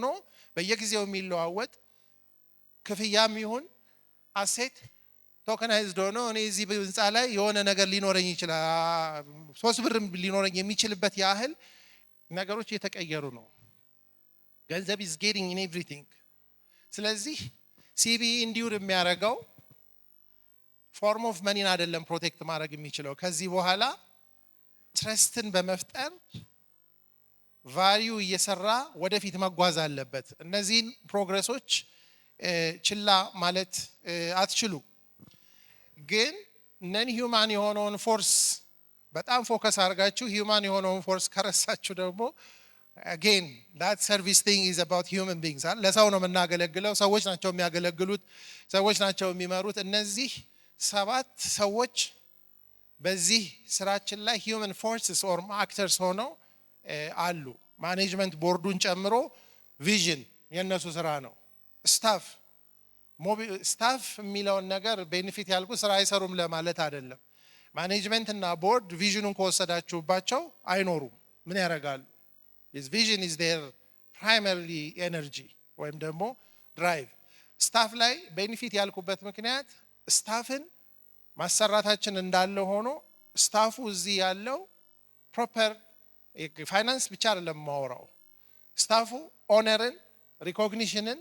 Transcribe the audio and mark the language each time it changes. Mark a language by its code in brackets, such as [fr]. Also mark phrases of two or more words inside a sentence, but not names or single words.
[am] በየጊዜው የሚለዋወጥ ክፍያም ይሁን [en] asset tokenized [am] ሆኖ እኔ እዚህ ህንፃ ላይ የሆነ ነገር ሊኖረኝ ይችላል 3 ብር ሊኖረኝ የሚችልበት ያህል ነገሮች እየተቀየሩ ነው። ገንዘብ [en] is getting in everything። [am] ስለዚህ ሲቢኢ እንዲውር የሚያደርገው [en] form of money [am] አይደለም ፕሮቴክት ማድረግ የሚችለው። ከዚህ በኋላ ትረስትን በመፍጠር ቫልዩ እየሰራ ወደፊት መጓዝ አለበት። እነዚህን ፕሮግረሶች ችላ ማለት አትችሉ። ግን [en] non human [am] የሆነውን ፎርስ በጣም ፎከስ አድርጋችሁ ሂውማን የሆነውን ፎርስ ከረሳችሁ ደግሞ [en] again that service thing is about human beings። [am] ለሰው ነው የምናገለግለው፣ ሰዎች ናቸው የሚያገለግሉት፣ ሰዎች ናቸው የሚመሩት። እነዚህ 7 ሰዎች በዚህ ስራችን ላይ [en] human forces or actors [am] ሆነው አሉ። [en] management board [am] ጨምሮ ቪዥን የነሱ ስራ ነው። ስታፍ የሚለውን ነገር ቤኔፊት ያልኩ ስራ አይሰሩም ለማለት አይደለም። ማኔጅመንት እና ቦርድ ቪዥኑን ከወሰዳችሁባቸው አይኖሩም። ምን ያደርጋሉ? [en] His vision is their primary energy [am] ወይም ደግሞ ድራይቭ። [en] ስታፍ ላይ ቤኔፊት ያልኩበት ምክንያት ስታፍን ማሰራታችን እንዳለ [am] ሆኖ ስታፉ እዚህ ያለው [en] proper finance [am] ብቻ አይደለም ማወራው። ስታፉ ኦነርን፣ ሪኮግኒሽንን፣